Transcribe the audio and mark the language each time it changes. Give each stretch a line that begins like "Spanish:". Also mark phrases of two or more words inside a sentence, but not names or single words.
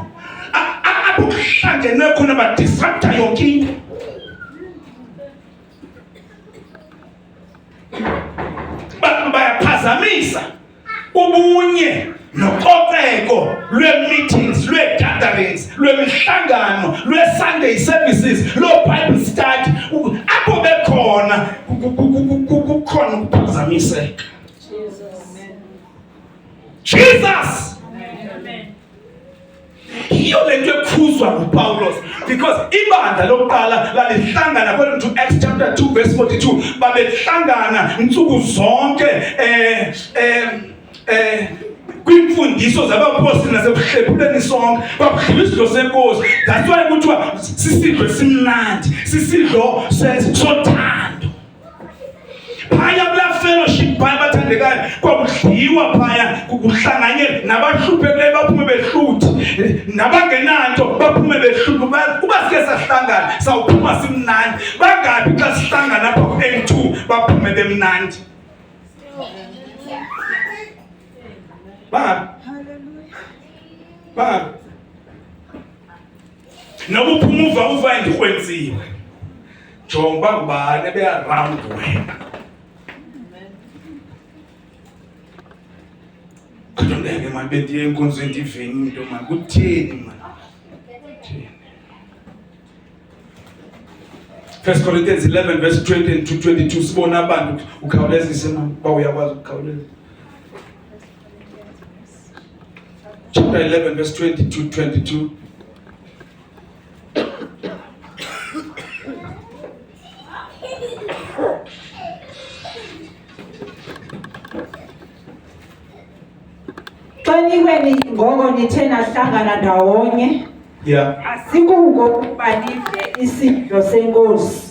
Xhosa: Apho kuhlangenwe khona badisrupta yonke into. Bayaphazamisa ubunye nococeko lwe-meetings, lwe-gatherings, lwemihlangano, lwe-Sunday services, loo-Bible study. Apho bekhona kukhona ukuphazamiseka.
English: Jesus. Amen.
Xhosa: Yiyo le nto ekhuzwa nguPawulos, because ibandla lokuqala lalihlangana
English: according to Acts chapter 2 verse 42,
Xhosa: babehlangana nsuku zonke kwimfundiso zabapostoli nasekuhlephuleni sonke, bakudliwa isidlo senkosi.
English: That's why
Xhosa: kuthiwa sisidlo esimnandi, sisidlo sothando. Phaya kulaa fellowship phaya bathandekayo kwakudliwa phaya, kuhlanganye nabahluphekileyo baphume behluthi, nabangenanto baphume behluthi. Kuba sike sahlangana sawuphuma simnandi. Bangabi xa sihlangana apha ku-M2 baphume bemnandi? Bangabi? Noba uphuma uva indikwenziwe, jonga uba ngubani ebe-around wena. Kodwa ngeke manje bendiye enkonzweni ndiveni into manje kutheni manje?
English: 1 Corinthians 11 verse 20 to 22
Xhosa: sibona abantu ukhawulezise manje ba uyakwazi ukukhawuleza.
English: Chapter 11 verse 20 to 22.
Xhosa: Xanikweni ngoko nithe nahlangana ndawonye, asikuko ukuba nidle isidlo senkosi.